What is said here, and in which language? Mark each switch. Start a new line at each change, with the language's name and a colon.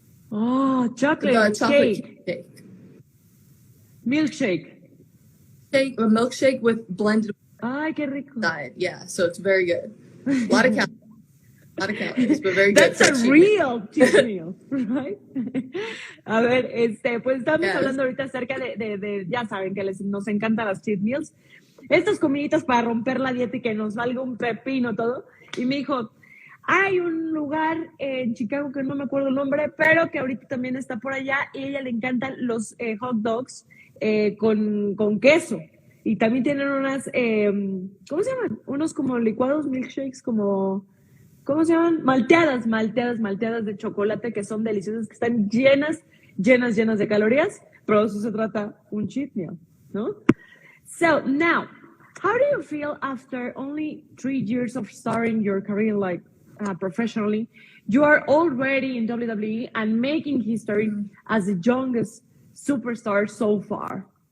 English: Oh, chocolate cake. Milkshake. A milkshake with blended.
Spanish: Ay, qué rico.
English: Diet. Yeah, so it's very good. A lot of calories, but very good. That's a real cheat meal, right?
Spanish: A ver, pues estamos hablando ahorita acerca de ya saben que nos encantan las cheat meals. Estas comiditas para romper la dieta y que nos valga un pepino todo. Y me dijo, hay un lugar en Chicago que no me acuerdo el nombre, pero que ahorita también está por allá y a ella le encantan los hot dogs con queso. Y también tienen unas, ¿cómo se llaman? Unos como licuados, milkshakes, como, ¿cómo se llaman? Malteadas de chocolate que son deliciosas, que están llenas de calorías, pero eso se trata un cheat meal, ¿no?
English: So now, how do you feel after only 3 years of starting your career professionally? You are already in WWE and making history as the youngest superstar so far.